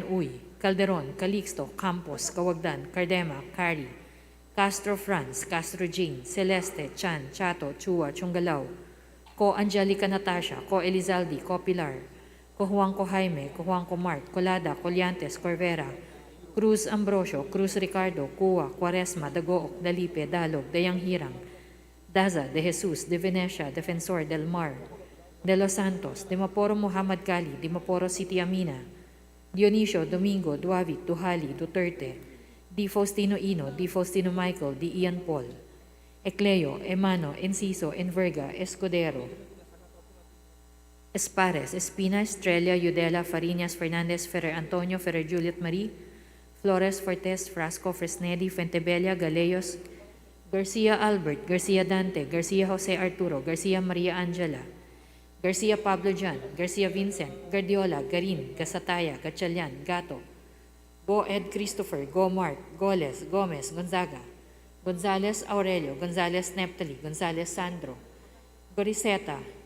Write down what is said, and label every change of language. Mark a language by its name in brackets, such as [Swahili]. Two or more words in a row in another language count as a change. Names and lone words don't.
[English] Uy, Calderon, Calixto, Campos, Kawagdan, Cardema, Cari, Castro Franz, Castro Jane, Celeste, Chan, Chato, Chua, Chungalao, Ko Angelica Natasha, Ko Elizalde, Ko Pilar, Ko Juanco Jaime, Ko Juanco Mart, Colada, Coliantes, Corvera, Cruz Ambrosio, Cruz Ricardo, Cuwa, Quaresma, Dagook, Dalipe, Dalog, Dayang Hirang, Daza, De Jesus, De Venecia, Defensor, Del Mar, De Los Santos, Dimaporo Muhammad Kali, Dimaporo City Amina, Dionisio, Domingo, Duavit, Duhali, Duterte, Di Faustino Ino, Di Faustino Michael, Di Ian Paul, Ecleo, Emano, Enciso, Enverga, Escudero, Espares, Espina, Estrella, Yudela, Fariñas, Fernandez, Ferrer Antonio, Ferrer Juliet Marie, Flores, Fortes, Frasco, Fresnedi, Fuentebella, Galeyos, Garcia Albert, Garcia Dante, Garcia Jose Arturo, Garcia Maria Angela, Garcia Pablo Jan, Garcia Vincent, Guardiola, Garin, Gasataya, Gatchalian, Gato, Go Ed Christopher, Go Mark, Goles, Gomez, Gonzaga, Gonzales Aurelio, Gonzales Neptali, Gonzales Sandro, Goriseta,